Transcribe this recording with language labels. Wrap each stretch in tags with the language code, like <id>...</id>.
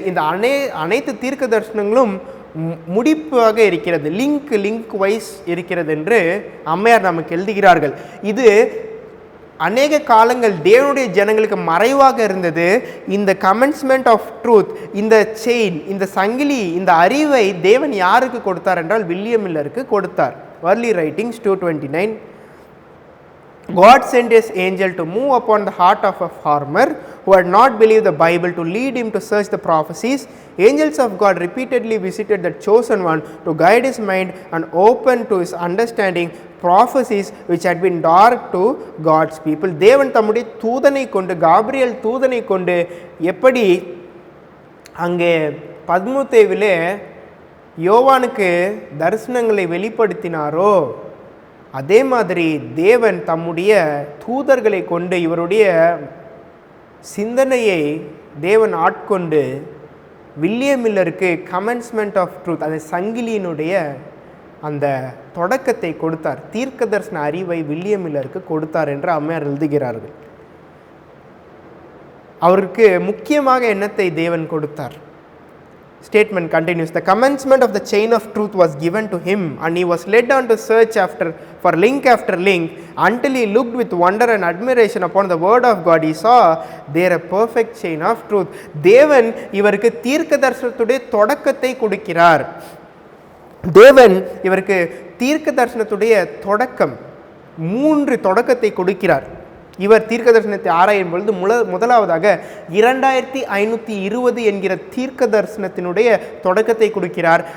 <ta>இந்த அனைத்து தீர்க்க தரிசனங்களும் முடிப்பாக இருக்கிறது, லிங்க் வைஸ் இருக்கிறது என்று அம்மையார் நமக்கு எழுதுகிறார்கள். இது அநேக காலங்கள் தேவனுடைய ஜனங்களுக்கு மறைவாக இருந்தது. இந்த கமென்ஸ்மெண்ட் ஆஃப் ட்ரூத், இந்த செயின், இந்த சங்கிலி, இந்த அறிவை தேவன் யாருக்கு கொடுத்தார் என்றால் வில்லியம் மில்லருக்கு கொடுத்தார்.</ta> <en>Early writings 2:29. God sent his angel to move upon the heart of a farmer who had not believed the Bible to lead him to search the prophecies. Angels of God repeatedly visited the chosen one to guide his mind and open to his understanding prophecies which had been dark to God's people.</en> <ta>தேவன் தம்முடைய தூதனை கொண்டு, Gabriel தூதனை கொண்டு எப்படி அங்கே பத்மோத்தேவிலே யோவானுக்கு தரிசனங்களை வெளிப்படுத்தினாரோ அதே மாதிரி தேவன் தம்முடைய தூதர்களை கொண்டு இவருடைய சிந்தனையை தேவன் ஆட்கொண்டு வில்லியம் மில்லருக்கு கமென்ஸ்மெண்ட் ஆஃப் ட்ரூத், அந்த சங்கிலியினுடைய அந்த தொடக்கத்தை கொடுத்தார். தீர்க்க தரிசன அறிவை வில்லியம் மில்லருக்கு கொடுத்தார் என்று அம்மையார் எழுதுகிறார்கள். அவருக்கு முக்கியமாக என்னத்தை தேவன் கொடுத்தார்?</ta> <en>Statement continues. The commencement of the chain of truth was given to him, and he was led on to search for link after link until he looked with wonder and admiration upon the word of God. He saw there a perfect chain of truth.</en> <ta>தேவன் இவருக்கு தீர்க்க தரிசனத்துடைய தொடக்கத்தை கொடுக்கிறார். தேவன் இவருக்கு தீர்க்க தரிசனத்துடைய தொடக்கம் 3 தொடக்கத்தை கொடுக்கிறார். இவர் தீர்க்க தரிசனத்தை ஆராயும் பொழுது முதலாவதாக 2520 என்கிற தீர்க்க தரிசனத்தினுடைய தொடக்கத்தை கொடுக்கிறார்.</ta>